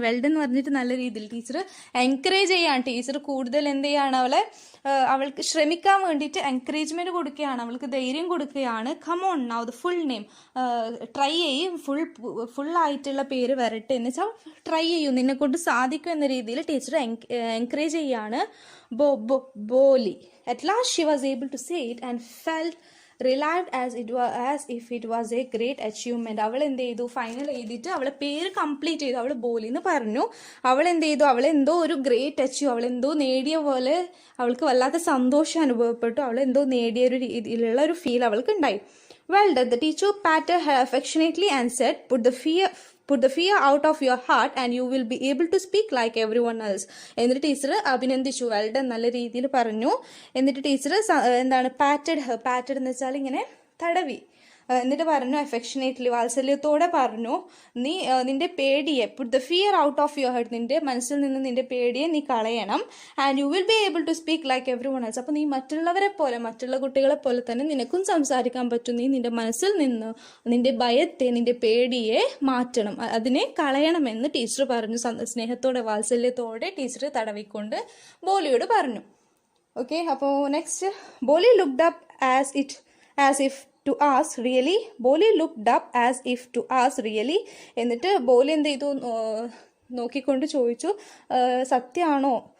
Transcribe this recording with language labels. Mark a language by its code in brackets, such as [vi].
[ml] Well done എന്ന് പറഞ്ഞിട്ട് നല്ല രീതിയിൽ ടീച്ചർ എൻകറേജ് ചെയ്യാണ്. ടീച്ചർ കൂടുതൽ എന്ത് ചെയ്യാണ്, അവൾക്ക് ശ്രമിക്കാൻ വേണ്ടിയിട്ട് എൻകറേജ്മെന്റ് കൊടുക്കുകയാണ്, അവൾക്ക് ധൈര്യം കൊടുക്കുകയാണ്. [en] Come on now the full name. [ml] Try ചെയ്യും, ഫുൾ ആയിട്ടുള്ള പേര് വരട്ടെ എന്ന് വെച്ചാൽ ട്രൈ ചെയ്യും, നിന്നെ കൊണ്ട് സാധിക്കും എന്ന രീതിയിൽ ടീച്ചർ എൻകറേജ് ചെയ്യാണ്. ബോലി. [en] At last she was able to say it and felt relieved as if it was a great achievement. [ml] അവൾ എന്ത് ചെയ്തു, ഫൈനൽ എഴുതിയിട്ട് അവളെ പേര് കംപ്ലീറ്റ് ചെയ്തു. അവൾ ബോലി എന്ന് പറഞ്ഞു. അവൾ എന്ത് ചെയ്തു, അവളെന്തോ ഒരു ഗ്രേറ്റ് അച്ചീവ്, അവളെന്തോ നേടിയ പോലെ അവൾക്ക് വല്ലാത്ത സന്തോഷം അനുഭവപ്പെട്ടു. അവളെന്തോ നേടിയ ഒരു രീതിയിലുള്ള ഒരു ഫീൽ അവൾക്ക് ഉണ്ടായി. [en] Well done. The teacher patted her affectionately and said, Put the fear out of your heart and you will be able to speak like everyone else. [ml] എന്നിട്ട് ടീച്ചർ അഭിനന്ദിച്ചു. [en] well done, [ml] നല്ല രീതിയിൽ പറഞ്ഞു. എന്നിട്ട് ടീച്ചർ എന്താണ് patted എന്ന് വെച്ചാൽ ഇങ്ങനെ തടവി. എന്നിട്ട് പറഞ്ഞു അഫെക്ഷനേറ്റ്ലി, വാത്സല്യത്തോടെ പറഞ്ഞു, നീ നിന്റെ പേടിയെ, [en] put the fear out of your head, [ml] നിന്റെ മനസ്സിൽ നിന്ന് നിന്റെ പേടിയെ നീ കളയണം. [en] And you will be able to speak like everyone else. [ml] അപ്പോൾ നീ മറ്റുള്ളവരെ പോലെ, മറ്റുള്ള കുട്ടികളെ പോലെ തന്നെ നിനക്കും സംസാരിക്കാൻ പറ്റും. നീ നിന്റെ മനസ്സിൽ നിന്ന് നിന്റെ ഭയത്തെ, നിന്റെ പേടിയെ മാറ്റണം, അതിനെ കളയണമെന്ന് ടീച്ചർ പറഞ്ഞു. സ്നേഹത്തോടെ, വാത്സല്യത്തോടെ ടീച്ചർ തടവിക്കൊണ്ട് ബോലിയോട് പറഞ്ഞു. [en] Okay, അപ്പോൾ next, Boli looked up as if to ask really. Boli looked up as if to ask really. [ml] എന്നിട്ട് ബോലി എന്ത് ചെയ്തു, നോക്കിക്കൊണ്ട് ചോദിച്ചു, സത്യമാണോ?